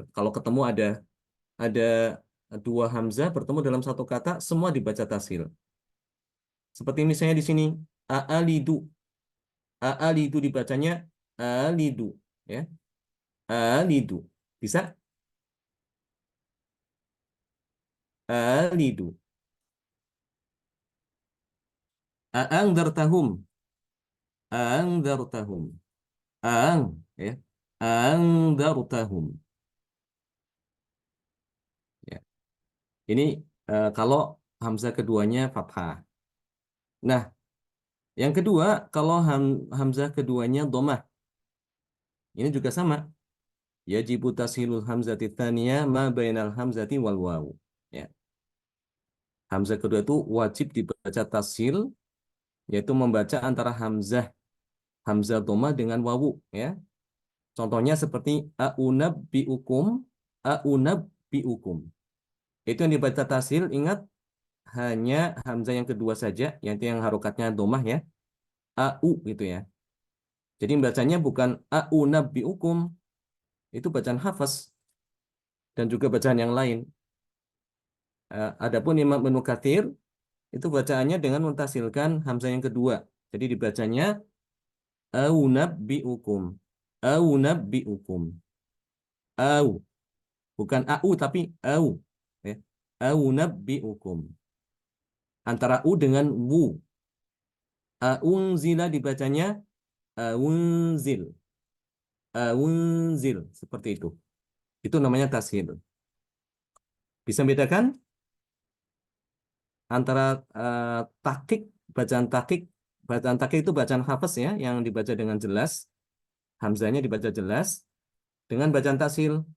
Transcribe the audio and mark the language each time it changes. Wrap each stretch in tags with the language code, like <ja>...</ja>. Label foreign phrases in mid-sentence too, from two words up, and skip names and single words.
<id>Kalau ketemu ada 2 hamzah bertemu dalam satu kata, semua dibaca tasil. Seperti misalnya di sini aalidu, aalidu dibacanya alidu, ya, alidu. Bisa alidu. Aangdartahum, aangdartahum, aang, ya, aangdartahum. Ya. Ini kalau hamzah keduanya fathah. Nah, yang kedua, kalau hamzah keduanya dhammah, ini juga sama.</id> <ar>يجب تسهيل الهمزة الثانية ما بين الهمزة والواو.</ar> <id>Ya. Hamzah kedua itu wajib dibaca tashil, yaitu membaca antara hamzah dhammah dengan wawu ya. Contohnya seperti aunabbiukum, aunabbiukum. Itu yang dibaca tashil, ingat hanya hamzah yang kedua saja, yaitu yang harokatnya dhammah ya. Au gitu ya. Jadi bacanya bukan aunabbiukum, itu bacaan hafaz dan juga bacaan yang lain. Adapun Imam Ibnu Katsir itu bacaannya dengan mentasilkan hamzah yang kedua. Jadi dibacanya aunabbiukum. Aunabbiukum. Au, bukan au tapi au. Ya. Aunabbiukum. Antara u dengan wu. Aunzila dibacanya aunzil. Aunzil seperti itu. Itu namanya tashil. Bisa bedakan antara takik, bacaan takik itu bacaan hafaz ya, yang dibaca dengan jelas, hamzanya dibaca jelas, dengan bacaan tasil.</id>